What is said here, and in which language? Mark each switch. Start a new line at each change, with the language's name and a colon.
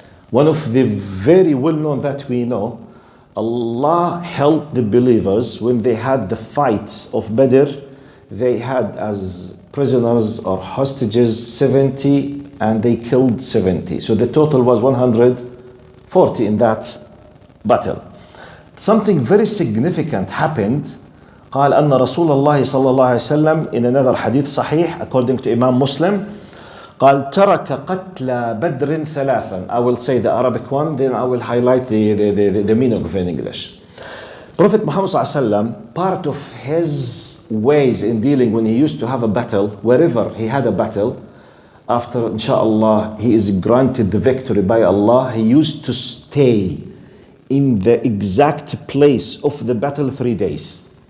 English: One of the very well-known that we know, Allah helped the believers when they had the fight of Badr. They had as prisoners or hostages 70 and they killed 70. So the total was 140 in that battle. something very significant happened.
Arabic: قال أن رسول الله صلى الله عليه وسلم
English: in another hadith
Arabic: صحيح
English: according to Imam Muslim
Arabic: قال ترك قتل بدر ثلاثا.
English: I will say the Arabic one, then I will highlight the meaning of it in English. Prophet Muhammad صلى الله عليه وسلم, part of his ways in dealing when he used to have a battle, wherever he had a battle, after inshallah he is granted the victory by Allah, he used to stay in the exact place of the battle 3 days.